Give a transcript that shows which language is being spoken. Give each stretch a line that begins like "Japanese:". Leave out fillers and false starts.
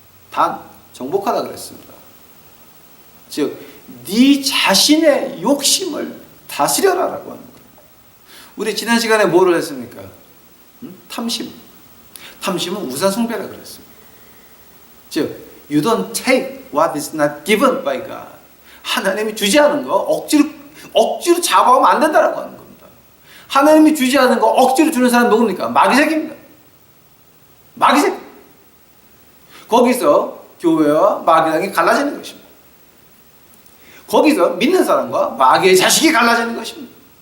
Korean: 단 정복하다 그랬습니다. 즉 네 자신의 욕심을 다스려라라고 하는 거예요. 우리 지난 시간에 뭐를 했습니까? 탐심은 우상숭배라 그랬습니다. 즉
English: you don't take what is not given by God.
Korean: 하나님이 주지 않은 거 억지로 잡아오면 안 된다라고 하는 겁니다. 하나님이 주지 않은 거 억지로 주는 사람 누굽니까? 마귀새끼입니다. 마귀새끼. 거기서 교회와 마귀당이 갈라지는 것입니다. 거기서 믿는 사람과 마귀의 자식이 갈라지는 것입니다.